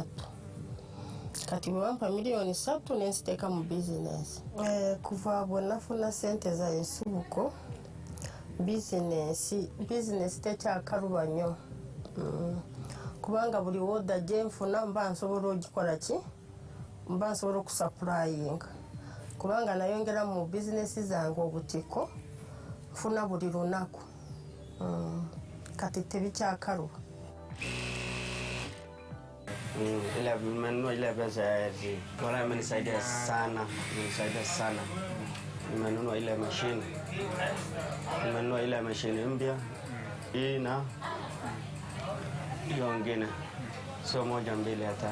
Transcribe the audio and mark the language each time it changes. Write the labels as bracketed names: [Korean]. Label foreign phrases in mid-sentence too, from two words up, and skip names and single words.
[Ganda] kati bwe bampa $3,000,000 nenziteeka mu bizinesi kuva bwe nafuna sente za ensubuko bizinesi tekyakaluba nnyo kubanga buli woda gye nfuna mba nsobola ogikola ki mba nsobola okusapurayinga kubanga nayongera mu bizinesi zange obutiko nfuna buli lunaku kati tebikyakaluba. [Swahili] Ile pesa ya wala imenisaidia sana, nimenunua ile mashine, nimenunua ile mashine mpya hii na hiyo nyingine, sio moja mbili hata.